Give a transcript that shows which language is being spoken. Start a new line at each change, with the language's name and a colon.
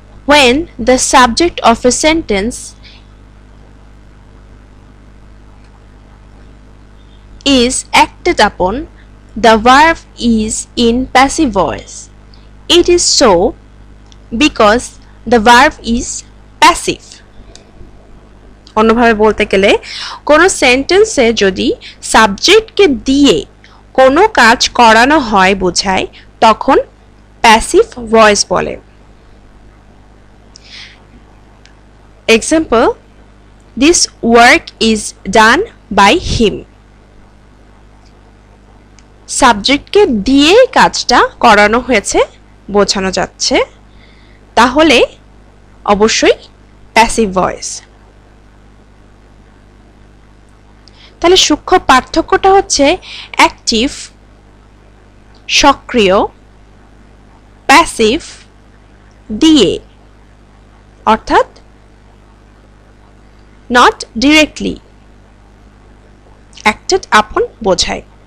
English: When the subject of a sentence is acted upon, the verb is in passive voice. It is so because the verb is passive.
Bangla: অন্যভাবে বলতে গেলে কোনো সেন্টেন্সে যদি সাবজেক্টকে দিয়ে কোনো কাজ করানো হয় বোঝায় তখন প্যাসিভ ভয়েস বলে।
English: Example, this work is done by him.
Bangla: সাবজেক্টকে দিয়ে কাজটা করানো হয়েছে বোঝানো যাচ্ছে, তাহলে অবশ্যই প্যাসিভ ভয়েস। তাহলে সূক্ষ্ম পার্থক্যটা হচ্ছে অ্যাক্টিভ সক্রিয়, প্যাসিভ দিয়ে অর্থাৎ
English: not directly acted upon
Bangla: বোঝায়।